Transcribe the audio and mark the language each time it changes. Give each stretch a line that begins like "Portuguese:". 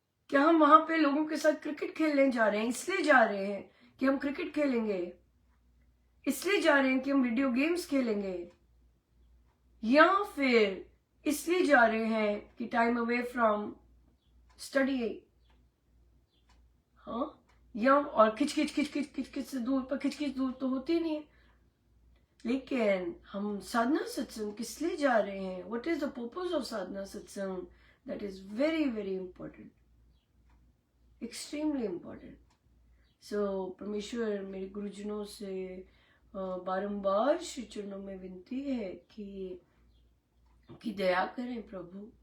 Hindi: क्या हम वहां पे लोगों के साथ क्रिकेट खेलने जा रहे हैं? इसलिए जा रहे हैं कि हम क्रिकेट खेलेंगे, इसलिए जा रहे हैं कि हम वीडियो गेम्स खेलेंगे, या फिर इसलिए जा रहे हैं कि
English: time away from study,
Hindi: हाँ, या और खिच से दूर, पर खिच दूर तो होती नहीं है। लेकिन हम साधना सत्संग किस लिए जा रहे हैं?
English: what is the purpose of
Hindi: साधना सत्संग?
English: That is very, very important, extremely important.
Hindi: So परमेश्वर मेरे गुरुजनों से बारंबार श्री चरणों में विनती है कि दया करें प्रभु।